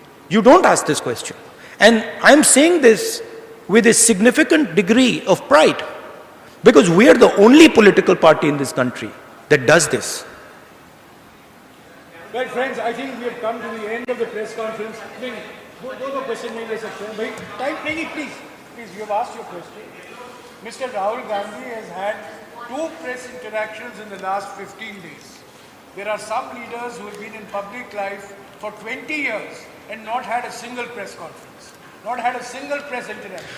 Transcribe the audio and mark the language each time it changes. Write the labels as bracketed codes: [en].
[en] You don't ask this question. And I'm saying this with a significant degree of pride, because we are the only political party in this country that does this. Well, friends, I think we have come to the end of the press conference. [hi] दो question नहीं ले सकते हैं भाई, time नहीं, [en] please, you have asked your question. Mr. Rahul Gandhi has had 2 press interactions in the last 15 days. There are some leaders who have been in public life for 20 years and not had a single press conference, not had a single press interaction.